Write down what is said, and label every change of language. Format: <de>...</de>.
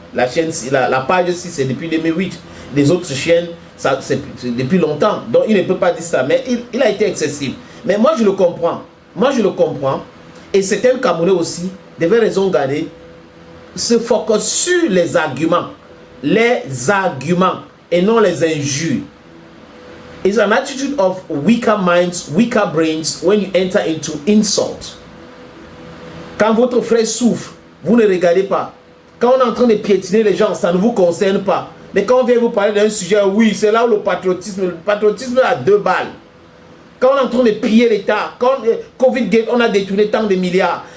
<fr>La chaîne, la page aussi, c'est depuis 2008. Les autres chaînes, c'est depuis longtemps. Donc, il ne peut pas dire ça. Mais il a été excessif. Mais moi, je le comprends. Moi, je le comprends. Et certains Camerounais aussi devaient raison garder, se focus sur les arguments. Les arguments et non les injures.</fr> <en>It's an attitude of weaker minds, weaker brains when you enter into insult.</en> <fr>Quand votre frère souffre, vous ne regardez pas. Quand on est en train de piétiner les gens, ça ne vous concerne pas. Mais quand on vient vous parler d'un sujet, oui, c'est là où le patriotisme a 2 balles. Quand on est en train de piller l'État, quand Covid Gate, on a détourné tant de milliards.</fr>